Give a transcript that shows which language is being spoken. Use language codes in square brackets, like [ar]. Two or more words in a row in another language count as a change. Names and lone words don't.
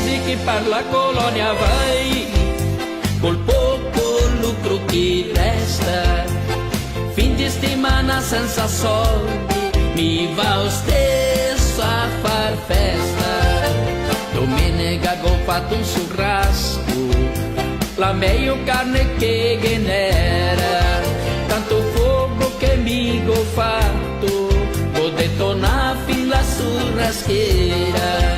[pt] que para la colônia vai, col pouco lucro que resta. [it] Fim de semana senza soldi, mi va lo stesso a far festa. Domenica ho fatto un churrasco, la meglio carne che genera. Tanto fuoco che mi ho fatto, ho detonato fin la churraschiera.